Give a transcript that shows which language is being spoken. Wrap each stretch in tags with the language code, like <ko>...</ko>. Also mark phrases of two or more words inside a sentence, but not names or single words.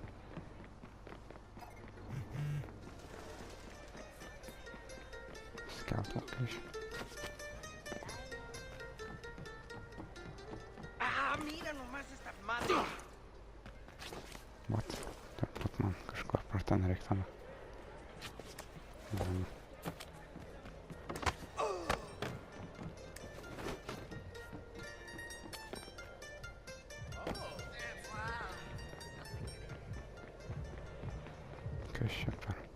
<en>Scout location.</en> <es>Ah, mira nomás esta madre.</es> <en>What?</en> <lt>Turbūt man kažko per ten reiktama. Kas čia per?</lt>